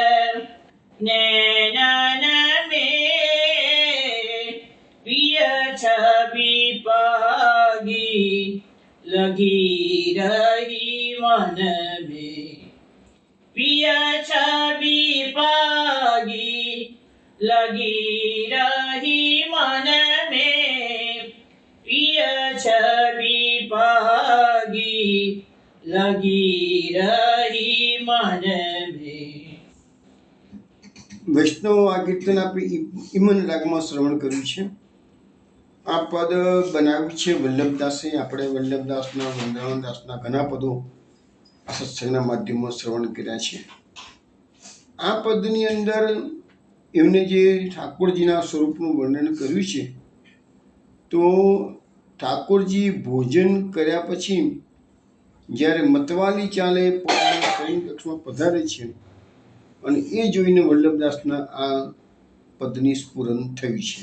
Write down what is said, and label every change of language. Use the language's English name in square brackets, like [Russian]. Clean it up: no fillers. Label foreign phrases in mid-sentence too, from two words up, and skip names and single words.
[Hindi] नैनन में, पिय छवि पगी लगी रही मन में, पिय छवि पगी लगी रही मन में, प्रिय छवि पागी लगी रही मन में। [Gujarati] વૈષ્ણવ આ કીર્તન આપણે ઈમન રાગમાં શ્રવણ કર્યું છે. આ પદ બનાવ્યું છે વલ્લભદાસે. આપણે વલ્લભદાસના, વૃંદાવનદાસના ઘણા પદો આ સત્સંગના માધ્યમમાં શ્રવણ કર્યા છે. આ પદની અંદર એમને જે ઠાકોરજીના સ્વરૂપનું વર્ણન કર્યું છે, તો ઠાકોરજી ભોજન કર્યા પછી જ્યારે મતવાલી ચાલે પોતાના શયન કક્ષમાં પધારે છે, અને એ જોઈને વલ્લભદાસના આ પદની સ્ફુરન થયું છે.